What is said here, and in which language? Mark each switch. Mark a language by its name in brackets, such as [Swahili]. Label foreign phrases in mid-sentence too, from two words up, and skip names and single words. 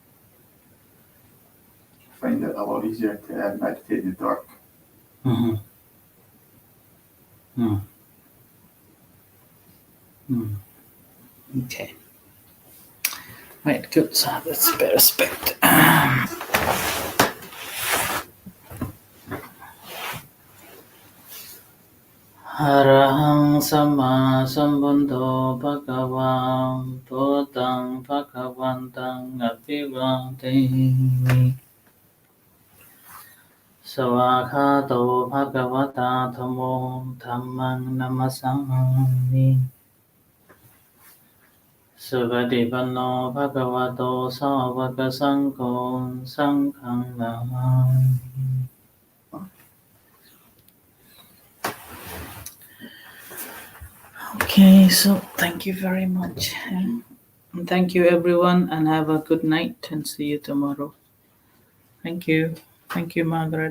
[English] I find it a lot easier to meditate in the dark. Mm-hmm. Mm. Mm. Okay. Right, good. So let's pay respect. [Pali] Arahang Sama Sambuddho Bhagavan Buddhang Bhagavantang Abhivademi Savakhato Bhagavata Dhammo Dhammang Namasami Sukadipanno Bhagavato Savaka Sangho Sanghang Namami. [English] Okay, so thank you very much. And thank you, everyone, and have a good night and see you tomorrow. Thank you. Thank you, Margaret.